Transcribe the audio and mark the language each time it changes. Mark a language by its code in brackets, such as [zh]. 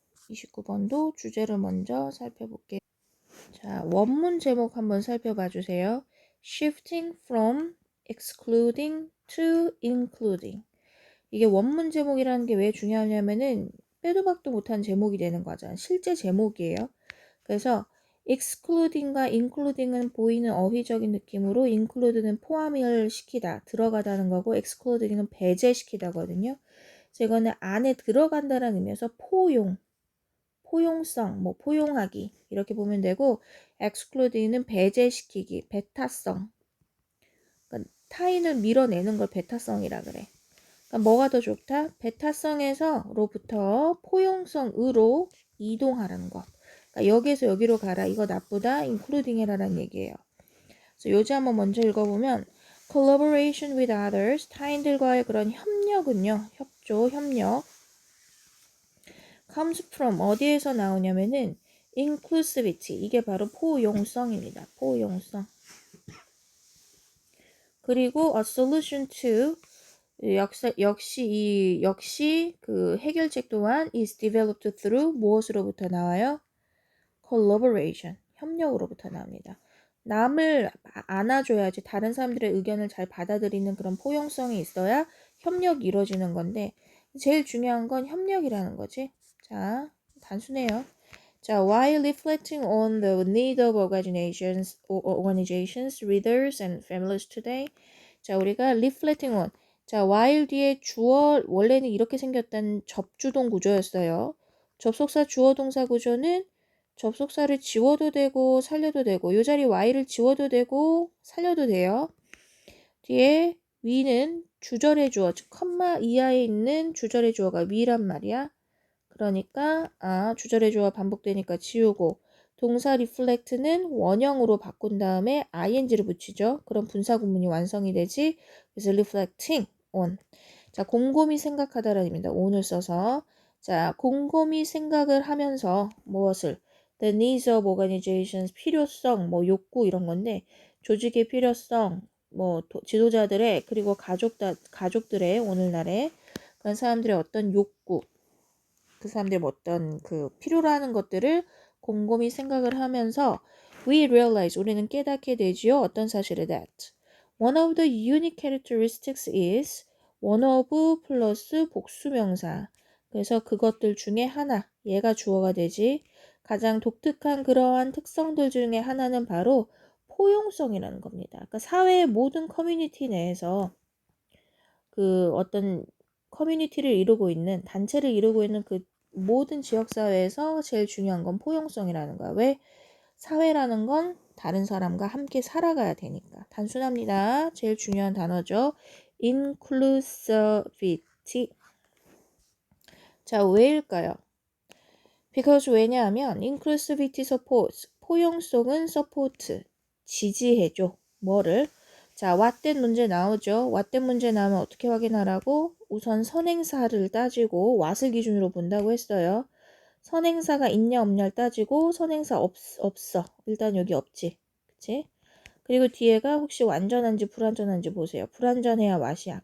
[ko] 29번도 주제를 먼저 살펴볼게요. 자, 원문 제목 한번 살펴봐 주세요. [en] Shifting from excluding to including. [ko] 이게 원문 제목이라는 게 왜 중요하냐면은 빼도 박도 못한 제목이 되는 거잖아요. 실제 제목이에요. 그래서 excluding과 including은 보이는 어휘적인 느낌으로 include는 포함을 시키다, 들어가다는 거고 excluding은 배제시키다거든요. 그래서 이거는 안에 들어간다라는 의미에서 포용성, 뭐 포용하기 이렇게 보면 되고 excluding은 배제시키기, 배타성. 그러니까 타인을 밀어내는 걸 배타성이라 그래. 그러니까 뭐가 더 좋다? 배타성에서로부터 포용성으로 이동하라는 것. 그러니까 여기에서 여기로 가라. 이거 나쁘다. including 해라라는 얘기예요. 그래서 요지 한번 먼저 읽어보면 [en] collaboration with others, [ko] 타인들과의 그런 협력은요. 협조, 협력. [en] comes from [ko] 어디에서 나오냐면은 [en] inclusivity. [ko] 이게 바로 포용성입니다. 포용성. 그리고 [en] a solution to [ko] 역시 그 해결책 또한 [en] is developed through [ko] 무엇으로부터 나와요? collaboration, 협력으로부터 나옵니다. 남을 안아줘야지 다른 사람들의 의견을 잘 받아들이는 그런 포용성이 있어야 협력이 이루어지는 건데 제일 중요한 건 협력이라는 거지. 자, 단순해요. [en] 자, while reflecting on the need of organizations, readers and families today. [ko] 자, 우리가 [en] reflecting on. [ko] 자, while 뒤에 주어, 원래는 이렇게 생겼던 접주동 구조였어요. 접속사 주어 동사 구조는 접속사를 지워도 되고 살려도 되고 이 자리 while을 지워도 되고 살려도 돼요. 뒤에 we는 주절의 주어, 즉 컴마 이하에 있는 주절의 주어가 we란 말이야. 그러니까 주절의 주어가 반복되니까 지우고 동사 reflect는 원형으로 바꾼 다음에 ing를 붙이죠. 그럼 분사 구문이 완성이 되지. 그래서 reflecting on. 자, 곰곰이 생각하다라는 의미입니다. on을 써서. 자, 곰곰이 생각을 하면서 무엇을? [en] The needs of organizations, [ko] 필요성, 뭐 욕구 이런 건데 조직의 필요성, 뭐 지도자들의 그리고 가족들의 오늘날의 그런 사람들의 어떤 욕구 그 사람들의 어떤 그 필요로 하는 것들을 곰곰이 생각을 하면서 [en] we realize [ko] 우리는 깨닫게 되지요. 어떤 사실을 [en] that one of the unique characteristics is one of [ko] 플러스 복수명사. 그래서 그것들 중에 하나 얘가 주어가 되지. 가장 독특한 그러한 특성들 중에 하나는 바로 포용성이라는 겁니다. 그러니까 사회의 모든 커뮤니티 내에서 그 어떤 커뮤니티를 이루고 있는 단체를 이루고 있는 그 모든 지역사회에서 제일 중요한 건 포용성이라는 거야. 왜? 사회라는 건 다른 사람과 함께 살아가야 되니까. 단순합니다. 제일 중요한 단어죠. inclusivity. 자, 왜일까요? [en] because [ko] 왜냐하면 [en] inclusivity supports [ko] 포용성은 [en] support [ko] 지지해줘. 뭐를? 자, what된 문제 나오죠. what된 문제 나오면 어떻게 확인하라고? 우선 선행사를 따지고 what을 기준으로 본다고 했어요. 선행사가 있냐 없냐를 따지고 선행사 없어. 일단 여기 없지. 그치? 그리고 뒤에가 혹시 완전한지 불완전한지 보세요. 불완전해야 what이야.